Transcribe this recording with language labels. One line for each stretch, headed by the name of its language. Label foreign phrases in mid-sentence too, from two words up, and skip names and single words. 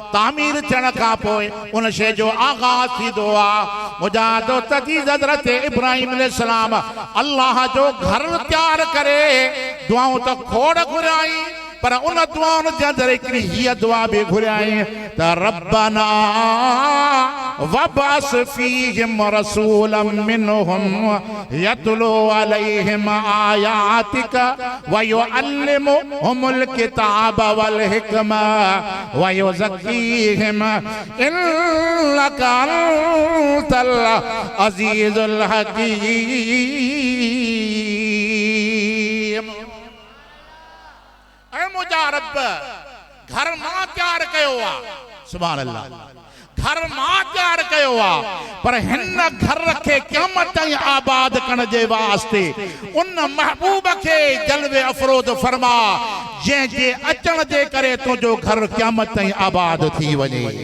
Sindhi: तामीर थियण खां पोइ उन शइ जो आगाज़ थींदो आहे। मुजाहिदो तजीज़ हज़रत इब्राहिम अलैहिस्सलाम अल्लाह जो घर तैयार करे दुआऊं त खोड़ घुरियाई, पर उन दुआउनि जे अंदरि हिकिड़ी हीअ दुआ बि घुरियाई त रब्बना
Arabic: وابعث فيهم رسولا منهم يتلو عليهم آياتك ويعلمهم الكتاب والحكمة ويزكيهم إنك أنت العزيز الحكيم.
Sindhi: मुंहिंजा रब घर मां तैयार कयो आहे।
Arabic: سبحان الله.
Sindhi: घर मां तैयार कयो आहे, पर हिन घर खे क़यामत ताईं आबाद करण जे वास्ते उन महबूब खे जलवे अफरोज़ फरमा जंहिंजे अचण जे करे तुंहिंजो घर क़यामत ताईं आबाद थी वञे।